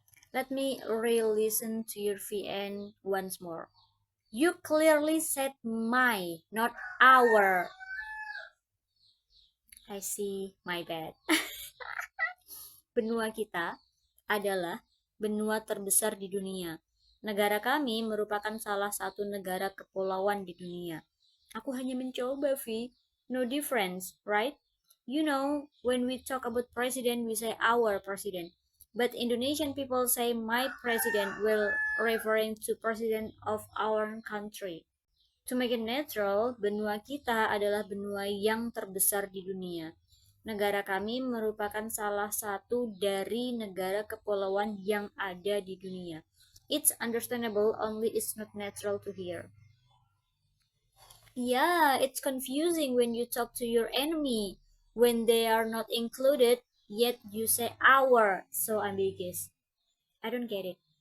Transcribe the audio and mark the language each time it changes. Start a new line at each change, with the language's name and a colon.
English: Let me re-listen to your VN once more. You clearly said my, not our. I see, my bad.
Indonesian: Benua kita adalah benua terbesar di dunia. Negara kami merupakan salah satu negara kepulauan di dunia. Aku hanya mencoba, Vi.
English: No difference, right? You know, when we talk about president, we say our president. But Indonesian people say my president while referring to president of our country. To make it natural,
Indonesian: benua kita adalah benua yang terbesar di dunia. Negara kami merupakan salah satu dari negara kepulauan yang ada di dunia.
English: It's understandable, only it's not natural to hear. Yeah, it's confusing when you talk to your enemy, when they are not included, yet you say our, so ambiguous. I don't get it.